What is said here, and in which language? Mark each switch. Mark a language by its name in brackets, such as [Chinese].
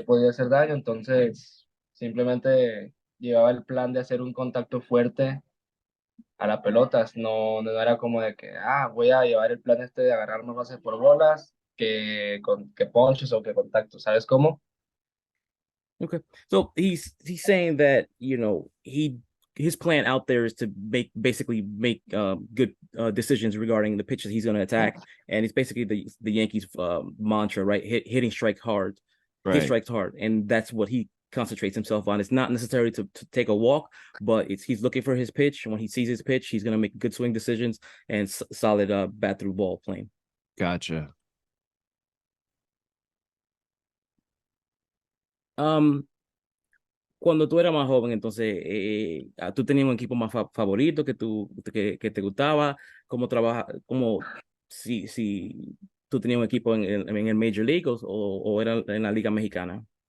[Spanish] podía hacer daño, entonces simplemente llevaba el plan de hacer un contacto fuerte a las pelotas. No era como de que, voy a llevar el plan este de agarrar más bases por bolas que ponches o que contacto. ¿Sabes cómo? [English] okay. So he's saying that, his plan out there is to basically make good decisions regarding the pitches he's going to attack, and it's basically the Yankees mantra, right? Hit right? strikes hard, and that's what he concentrates himself on. It's not necessary to take a walk, but he's looking for his pitch. And when he sees his pitch, he's going to make good swing decisions and solid bat through ball playing. Gotcha. [Spanish] Um, Cuando tú eras más joven, entonces, tú tenías un equipo más favorito que te gustaba, cómo trabaja, como si tú tenías un equipo en el Major League o era en la Liga Mexicana.